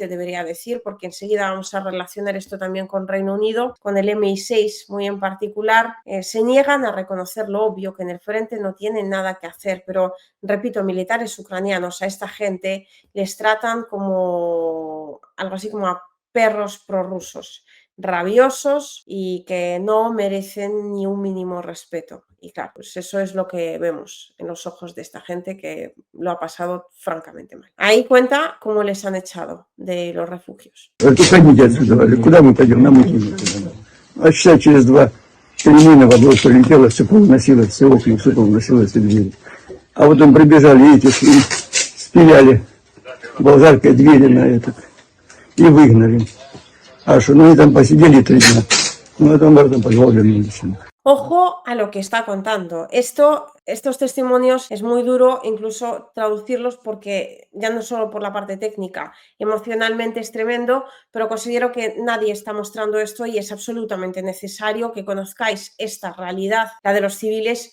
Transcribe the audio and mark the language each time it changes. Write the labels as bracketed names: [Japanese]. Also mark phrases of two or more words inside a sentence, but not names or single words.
[Spanish] debería decir, porque enseguida vamos a relacionar esto también con Reino Unido, con el MI6 muy en particular, se niegan a reconocer lo obvio, que en el frente no tienen nada que hacer, pero repito, militares ucranianos a esta gente les tratan como algo así como a perros prorrusos, rabiosos y que no merecen ni un mínimo respeto. Y claro, pues eso es lo que vemos en los ojos de esta gente que lo ha pasado francamente mal. Ahí cuenta cómo les han echado de los refugios. [Russian] Уходите отсюда, куда мы пойдем? Нам идти некуда. А часа через 2 перемена в область полетела, все повыносилось, все окна, все повыносилось, все двери. А вот там прибежали эти, спиляли болгаркой двери на этот и выгнали. А что, ну они там посидели 3 дня, ну а там в этом подвал вернулись. [Spanish] Ojo a lo que está contando. Esto estos testimonios es muy duro incluso traducirlos porque ya no solo por la parte técnica, emocionalmente es tremendo, pero considero que nadie está mostrando esto y es absolutamente necesario que conozcáis esta realidad, la de los civiles.